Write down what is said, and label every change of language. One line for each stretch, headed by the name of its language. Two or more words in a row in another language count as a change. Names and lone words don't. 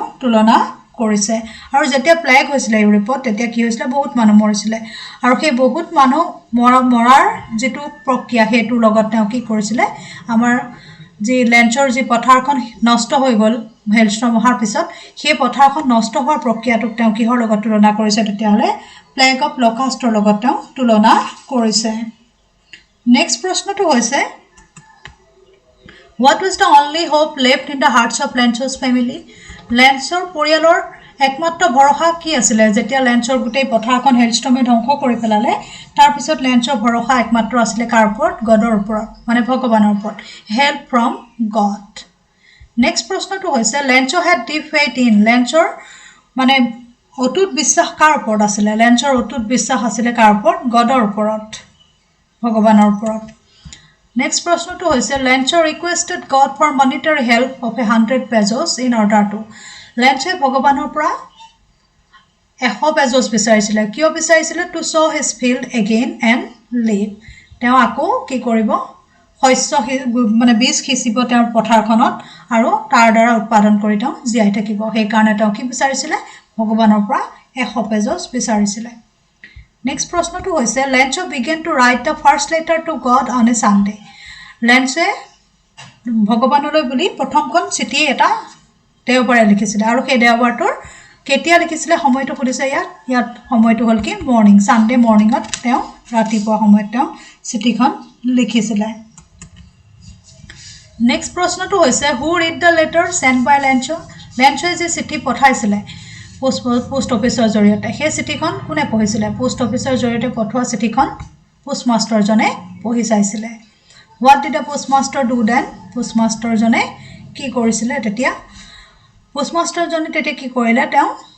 Assamese: তুলনা কৰিছে আৰু যেতিয়া প্লেগ হৈছিল ইউৰোপত তেতিয়া কি হৈছিল বহুত মানুহ মৰিছিল আৰু সেই বহুত মানুহ মৰাৰ যেটো প্ৰক্ৰিয়া হেতু লগত তেওঁ কি কৰিছিল আমাৰ যি Lenchoৰ যি পথাৰখন নষ্ট হৈ গল হেলস্ট্ৰম হোৱাৰ পিছত সেই পথাৰখন নষ্ট হোৱাৰ প্ৰক্ৰিয়াটোক তেওঁ কিহৰ লগত তুলনা কৰিছে তেতিয়াহলে
English: plague of locusts
Assamese: লগত তেওঁ তুলনা কৰিছে নেক্সট প্ৰশ্নটো হৈছে
English: What was the only hope left in the hearts of Lencho's family?
Assamese: Lenchoৰ পৰিয়ালৰ একমাত্ৰ ভৰসা কি আছিল যেতিয়া Lenchoৰ গুটেই পথাৰখন হেলস্ট্ৰমে ধ্বংস কৰি পেলালে তাৰ পিছত Lenchoৰ ভৰসা একমাত্ৰ আছিল কাৰ ওপৰত গডৰ ওপৰত মানে ভগৱানৰ ওপৰত
English: help from God
Assamese: নেক্সট প্ৰশ্নটো হৈছে
English: Lencho had deep faith in
Assamese: Lenchoৰ মানে অটুট বিশ্বাস কাৰ ওপৰত আছিল Lenchoৰ অটুট বিশ্বাস আছিল কাৰ ওপৰত গডৰ ওপৰত ভগৱানৰ ওপৰত Next প্ৰশ্নটো হৈছে
English: Lencho requested God for monetary help of 100 pesos in order to
Assamese: Lencho ভগৱানৰ পৰা 100 pesos বিচাৰিছিল কিয় বিচাৰিছিল
English: to sow his field again and live
Assamese: তেওঁ আকৌ কি কৰিব শস্য মানে বীজ খিচিব তেওঁৰ পথাৰখনত আৰু তাৰ দ্বাৰা উৎপাদন কৰি তেওঁ জিয়াই থাকিব সেই কাৰণে তেওঁ কি বিচাৰিছিল ভগৱানৰ পৰা 100 pesos বিচাৰিছিল Next প্ৰশ্নটো হৈছে
English: Lencho began to write the first letter to God on a Sunday Lencho
Assamese: ভগৱানলৈ বুলি প্ৰথমখন চিঠি এটা দেওবাৰে লিখিছিল আৰু সেই দেওবাৰটোৰ কেতিয়া লিখিছিলে সময়টো সুধিছে ইয়াত সময়টো হল কি
English: morning Sunday morning
Assamese: তেওঁ ৰাতিপুৱা সময়ত তেওঁ চিঠিখন লিখিছিলে নেক্সট প্ৰশ্নটো হৈছে
English: who read the letter sent by Lencho
Assamese: লেঞ্চোয়ে যে চিঠি পঠাইছিলে
English: post office
Assamese: জৰিয়তে সেই চিঠিখন কোনে পঢ়িছিলে
English: post office
Assamese: জৰিয়তে পঠোৱা চিঠিখন পোষ্টমাষ্টাৰ জনে পঢ়ি চাইছিলে
English: what did the postmaster do then
Assamese: পোষ্টমাষ্টাৰ জনে কি কৰিছিলে তেতিয়া পোষ্টমাষ্টাৰ জনে তেতিয়া কি কৰিলে তেওঁ